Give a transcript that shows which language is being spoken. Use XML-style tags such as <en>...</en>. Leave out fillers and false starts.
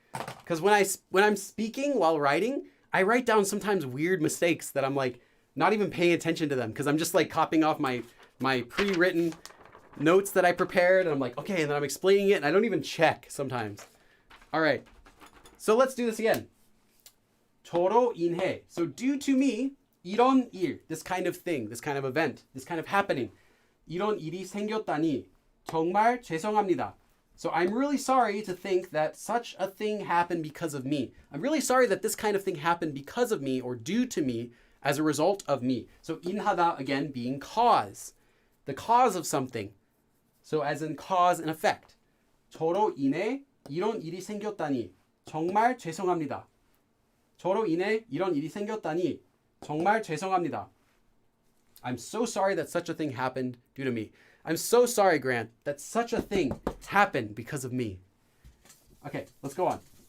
<en>Because when I'm speaking while writing, I write down sometimes weird mistakes that I'm like not even paying attention to them because I'm just like copying off my pre-written notes that I prepared, and I'm like, okay, and then I'm explaining it, and I don't even check sometimes. All right, so let's do this again.</en> <ko>저로 인해.</ko> <en>So due to me,</en> <ko>이런 일,</ko> <en>this kind of thing, this kind of event, this kind of happening.</en> <ko>이런 일이 생겼다니 정말 죄송합니다.</ko> <en>So I'm really sorry to think that such a thing happened because of me. I'm really sorry that this kind of thing happened because of me or due to me as a result of me. So 인하다, again, being cause. The cause of something. So as in cause and effect.</en> <ko>저로 인해 이런 일이 생겼다니 정말 죄송합니다. 저로 인해 이런 일이 생겼다니 정말 죄송합니다.</ko> <en>I'm so sorry that such a thing happened due to me. I'm so sorry, Grant, that such a thing happened because of me. Okay, let's go on.</en>